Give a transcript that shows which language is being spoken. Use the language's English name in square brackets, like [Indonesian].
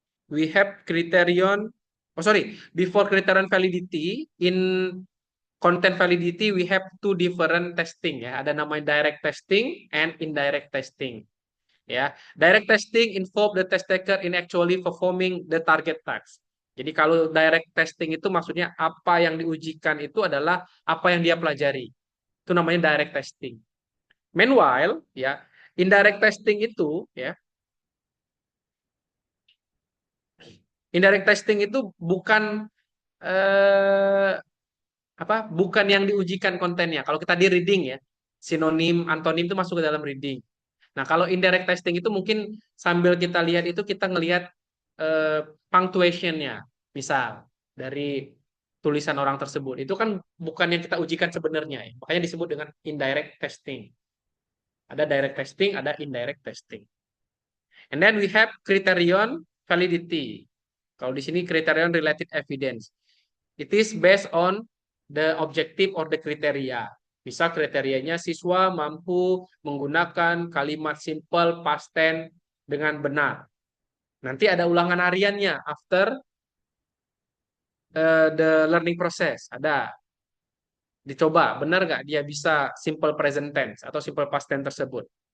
[English] We have criterion, oh sorry, before criterion validity, in content validity we have two different testing ya. [Indonesian] Ada namanya [English] direct testing and indirect testing. Ya, direct testing involve the test taker in actually performing the target task. [Indonesian] Jadi kalau direct testing itu maksudnya apa yang diujikan itu adalah apa yang dia pelajari. Itu namanya direct testing. Meanwhile, ya, indirect testing itu ya, indirect testing itu bukan eh, apa? Bukan yang diujikan kontennya. Kalau kita di reading ya, sinonim, antonim itu masuk ke dalam reading. Nah, kalau indirect testing itu mungkin sambil kita lihat itu kita ngelihat eh, punctuation-nya. Misal dari tulisan orang tersebut. Itu kan bukan yang kita ujikan sebenarnya ya. Makanya disebut dengan indirect testing. Ada direct testing, ada indirect testing. [English] And then we have criterion validity. [Indonesian] Kalau di sini [English] criterion related evidence. It is based on the objective or the criteria. [Indonesian] Bisa kriterianya siswa mampu menggunakan kalimat simple past tense dengan benar. Nanti ada ulangan hariannya [English] after the learning process. [Indonesian] Ada. Dicoba, benar nggak dia bisa simple present tense atau simple past tense tersebut.